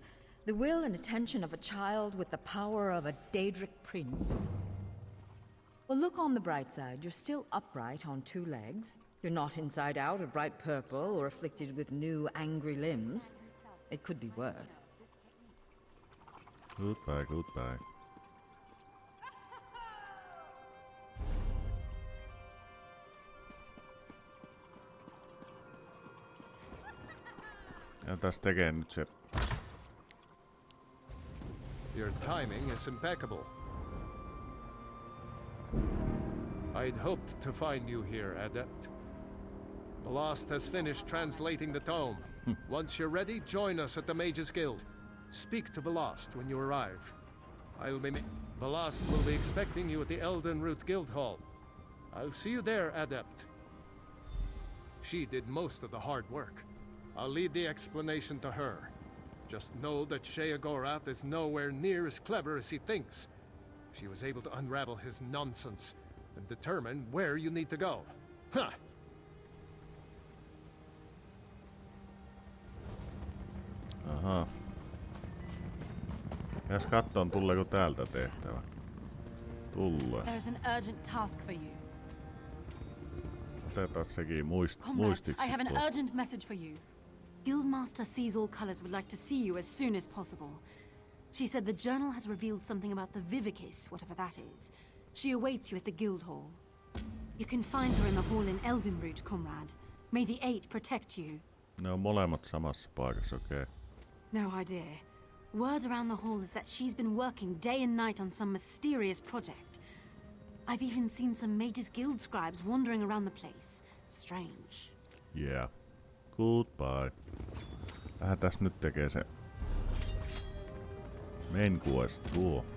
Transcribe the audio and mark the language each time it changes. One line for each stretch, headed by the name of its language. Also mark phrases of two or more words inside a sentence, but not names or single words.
English: The will and attention of a child with the power of a Daedric prince. Well, look on the bright side. You're still upright on two legs. You're not inside out or bright purple or afflicted with new angry limbs. It could be worse. Goodbye, goodbye.
Finnish: Ja tässä tekee nyt se.
English: Your timing is impeccable. I'd hoped to find you here, Adept. Velast has finished translating the tome. Once you're ready, join us at the Mages Guild. Speak to Velast when you arrive. Velast will be expecting you at the Elden Root Guild Hall. I'll see you there, Adept. She did most of the hard work. I'll leave the explanation to her. Just know that Sheogorath is nowhere near as clever as he thinks. She was able to unravel his nonsense and determine where you need to go. Huh! Aha.
Finnish: Jos katson, tuleeko täältä tehtävä. Tulee.
English: There's an urgent task for you.
Finnish: Otetaan sekin
English: Comrade,
Finnish: muistiksi.
English: I have an
Finnish: tuosta.
English: urgent message for you. Guildmaster Sees All Colors would like to see you as soon as possible. She said the journal has revealed something about the Vivicis, whatever that is. She awaits you at the guild hall. You can find her in the hall in Eldenroot, comrade. May the Eight protect you.
Finnish: Ne on molemmat samassa paikassa, okei.
English: Okay. No idea. Word around the hall is that she's been working day and night on some mysterious project. I've even seen some Mages Guild scribes wandering around the place. Strange. Yeah. Goodbye.
Finnish: Vähän tässä nyt tekee se
English: main quest
Finnish: tuo.